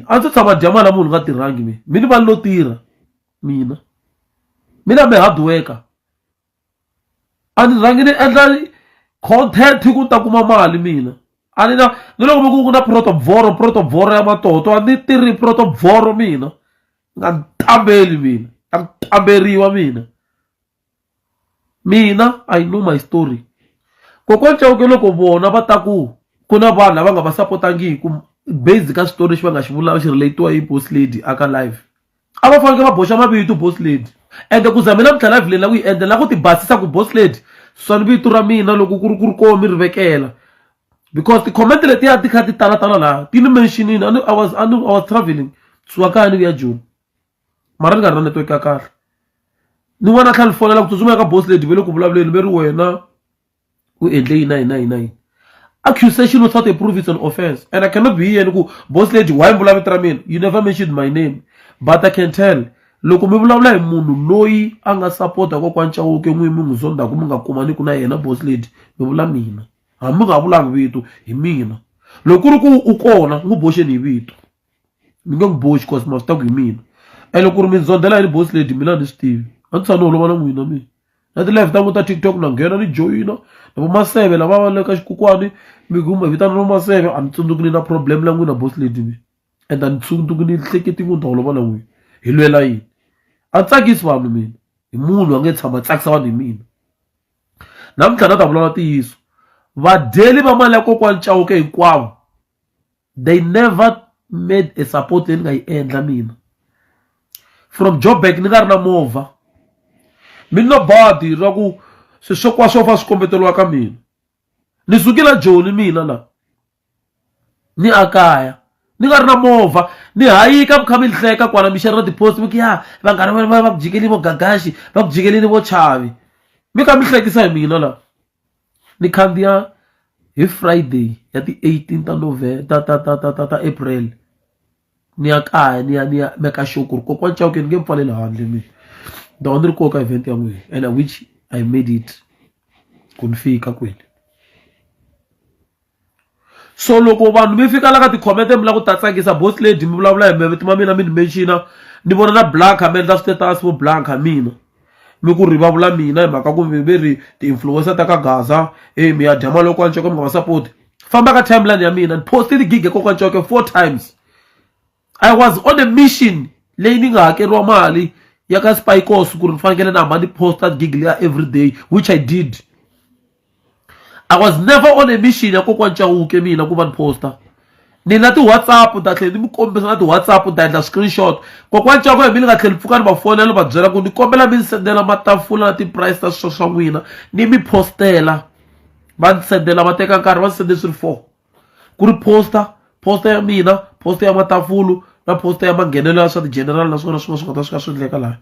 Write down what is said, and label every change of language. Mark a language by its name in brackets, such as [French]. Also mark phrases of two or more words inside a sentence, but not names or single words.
[Tsonga] A ndzi tshama dya mali ya munhu nga tirhangi mina mi ni va lo tirha mina mi [English] hard worker [Tsonga] a ni rhangi ni endla content ku ta kuma mali mina a ni na ni loko mi ku na protobvoro ya matoto a ni tirhi protobvoro mina nga ntambeli mina amberiwa mina [English] I know my story. [Tsonga] Kokwana Chauke loko vona va ta ku na vanhu lava nga va supportangiku basic ka xitori lexi va nga xi vulaka xi relatiwa hi boss lady aka live, a va fanele va boxa mavito boss lady, ende ku za mina mi tlhela live leyi la ku yi endla la ku ti basisa ku boss lady swani vito ra mina loko ku ri koho mi ri vekela, because ti-comment letiya ti kha ti talatala laha ti ni mentionini. [English] I was traveling [Tsonga] suka kaya ni vuya Joni mara ni nga ri na network ya kahle, ni n'wana tlhela ni fonela ku tsutsuma ka boss lady ve le ku vulavuleni ve ri wena u endle yini. [English] Accusation without a proof is an offense, and I cannot be here and go boss lady why [Tsonga] mi vulavula vito mina, [English] you never mentioned my name, but I can tell [Tsonga] loko mi vulavula hi munhu loyi a nga support kokwana Chauke n'wi mi n'wi zondaku mi nga kumaniku na yena boss lady, mi vula mina hambi nga vulangi vito hi mina. Loko ku ri ku u kona n'wi boxeni hi vito mi nge n'wi boxi cause ma swi taku hi mina, and loko ku ri mi zondela hi boss lady mina ni swi tivi a ni tshama ni holova na n'wina mina na ti-live ta n'wi ta TikTok na nghena ni joyina na vo Maseve lava va le ka xikokwani mi kuma vitana no Maseve a ni tsundzuki ni na problem la n'wina boss lady mina, and a ni tsundzuki ni hleketi ku ni ta holova na n'wina hi lwela yini. A ni tsakisi vanhu mina hi munhu a nge tshama tsakisa vanhu hi mina. Namuntlha na ta vulavula ntiyiso, vadyeli va mali ya kokwana Chauke hinkwavo [English] they never made a support [Tsonga] leyi ni nga yi endla mina. From Joburg ni nga ri na movha, mi no badi ra ku swo fa swikombeteliwa ka mina, ni sukile Joni mina la ni akaya ni nga ri na movha, ni hayika mi kha mi hleka kwala mi xerela tipost mi ku ya vanghana va ku jikeli vo Gagashi va ku jikelini vo Chavi, mi kha mi hlekisa hi mina la. Ni khandziya hi Friday ya ti 18 ta November ta April ni ya kaya ni ya [English] meka sure [Tsonga] ku ri kokwana Chauke ni nge mpfalela handle mina da ni ri koho ka event ya n'wina, [English] and which I made it [Tsonga] ku ni fika kwele. So loko vanhu mi fika la ka ti-comment mi la ku ta tsakisa boss lady mi vulavula hi mavito ma mina mi ni mention ni vona na Blanca mi endla status vo Blanca mina mi ku ri va vula mina hi mhaka ku ve ri ti-influencer ta ka Gaza mi ya dya mali ya kokwana Chauke mi nga va support. Famba ka timeline ya mina ni poste ti-gig ya kokwana Chauke 4 times. [English] I was on a mission [Tsonga] leyi ni nga hakeriwa mali ya ka Spikos ku ri ni fanekele na hamba ni posta gig leya [English] every day, which I did. I was never on a mission [Tsonga] ya kokwana Chauke mina ku va ni posta. Ni na ti-WhatsApp ta tlhela ni mi kombisa na ti-WhatsApp ta endla screenshot. Kokwana Chauke mi ni nga tlhela ni pfuka ni va fonela ni va byela ku ni kombela mi ni sendela matafula na ti-price ta swilo swa n'wina ni mi postela. Va ni sendela va teka nkarhi va ni sende swi ri 4 ku ri posta ya mina, posta ya matafulu na posta ya manghenelo ya swa ti-general na swona swin'wana swi nga ta swi endleka laha.